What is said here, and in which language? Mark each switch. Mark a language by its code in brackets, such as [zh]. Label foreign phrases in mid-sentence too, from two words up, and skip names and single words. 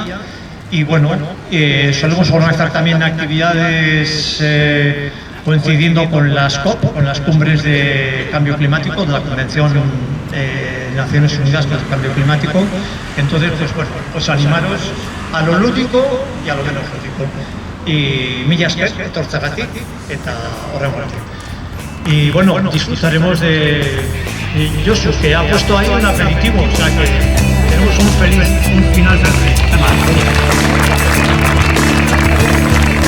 [es] Y bueno, solemos organizar también actividades coincidiendo con las COP, con las cumbres de cambio climático, de la Convención de Naciones Unidas para el Cambio Climático. Entonces, pues bueno, pues animaros a lo lúdico y a lo menos lúdico. Y [eu] mila esker, etortzagatik eta horrengoatik. [es] Y bueno, disfrutaremos de Josu, que ha puesto ahí un aperitivo, o sea que tenemos un final feliz.